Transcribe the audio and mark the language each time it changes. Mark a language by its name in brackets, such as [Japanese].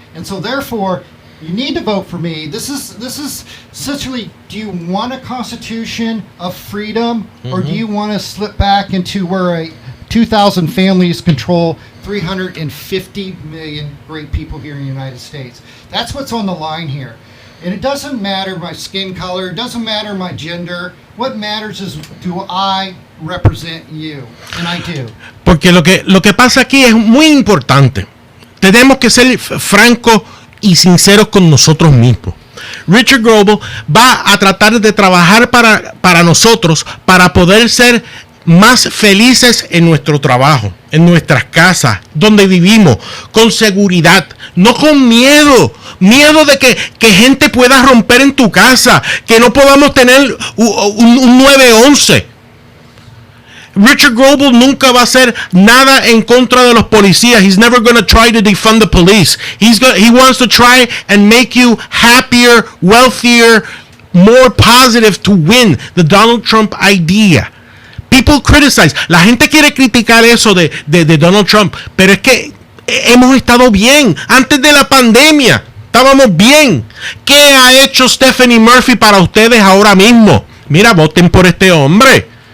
[English] And so therefore, you need to vote for me. This is essentially, do you want a constitution of freedom, or do you want to slip back into where 2,000 families control 350 million great people here in the United States? That's what's on the line here. And it doesn't matter my skin color, it doesn't matter my gender. What matters is, do I represent you? And I do. [Spanish] Porque lo que pasa aquí es muy importante. Tenemos que ser francos y sinceros con nosotros mismos. Richard Grobel va a tratar de trabajar para nosotros, para poder ser más felices en nuestro trabajo, en nuestras casas, donde vivimos, con seguridad, no con miedo de que gente pueda romper en tu casa, que no podamos tener un 911. Richard Grobel nunca va a hacer nada en contra de los policías. [English] He's never going to try to defund the police. He wants to try and make you happier, wealthier, more positive to win the Donald Trump idea. People criticize. [Spanish] La gente quiere criticar eso de Donald Trump, pero es que hemos estado bien. Antes de la pandemia estábamos bien. ¿Qué ha hecho Stephanie Murphy para ustedes ahora mismo? Mira, voten por este hombre.